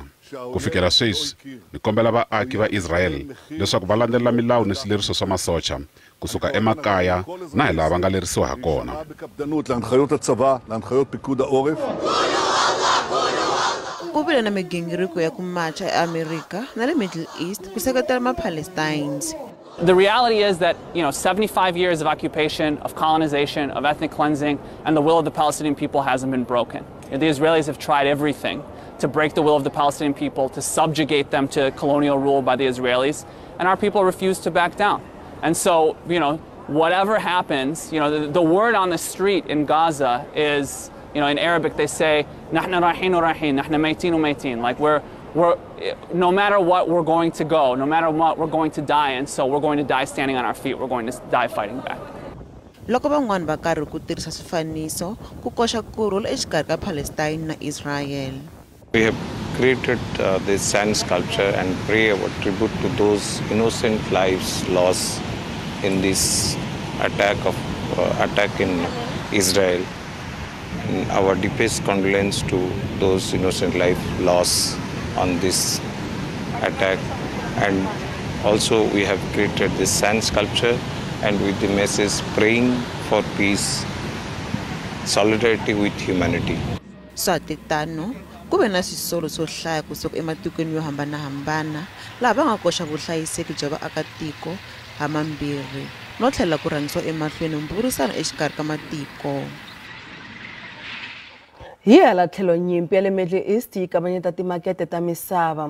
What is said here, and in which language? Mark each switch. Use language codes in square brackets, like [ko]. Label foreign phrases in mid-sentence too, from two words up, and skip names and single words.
[ts] Ku fikela sweswi ni kombela vaaki va Israel leswaku va landzelela milawu ni swileriso swa masocha kusuka emakaya na hi lava va nga lerisiwa ha kona. Ku vile na migingiriko ya ku macha eAmerika na le Middle East ku seketela ma-Palestines. [en] The reality is that, 75 years of occupation, of colonization, of ethnic cleansing, and the will of the Palestinian people hasn't been broken. The Israelis have tried everything to break the will of the Palestinian people, to subjugate them to colonial rule by the Israelis, and our people refuse to back down. And so, whatever happens, the word on the street in Gaza is, in Arabic they say, [ar] "نحنا راحين وراحين، نحنا ميتين وميتين." [en] Like we're no matter what we're going to go, no matter what we're going to die, and so we're going to die standing on our feet. We're going to die fighting back. [ts] Loko van'wana va karhi ku tirhisa swifaniso ku koxa kurhula exikarhi ka Palestine na Israel. [en] We have created this sand sculpture and pay our tribute to those innocent lives lost in this attack in Israel. And our deepest condolence to those innocent lives lost on this attack. And also we have created this sand sculpture and with the message praying for peace, solidarity with humanity. [ts] Swatitano ku ve na swisolo swo hlaya kusuka ematikweni yo hambanahambana laha va nga koxa vuhlayiseki bya vaakatiko hamambirhi no tlhela ku rhangisiwa emahlweni mburisano exikarhi ka matiko. Hi hala tlhelo nyimpi ya le Middle East yi kavanyeta timakete ta misava.